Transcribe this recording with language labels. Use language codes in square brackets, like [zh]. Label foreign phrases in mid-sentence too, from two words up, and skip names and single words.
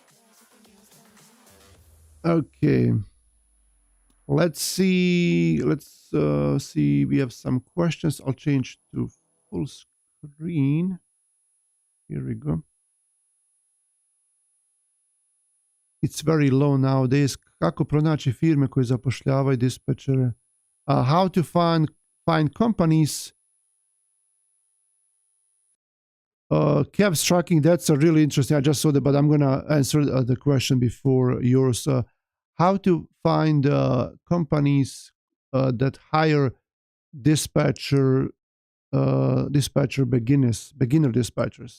[en] Okay. Let's see. We have some questions. I'll change to full screen. Here we go. It's very low nowadays. [sr] Kako pronaći firme koje zapošljavaju dispečere? [en] How to find companies? Cabs tracking, that's a really interesting. I just saw that, but I'm going to answer the question before yours. How to find companies that hire beginner dispatchers.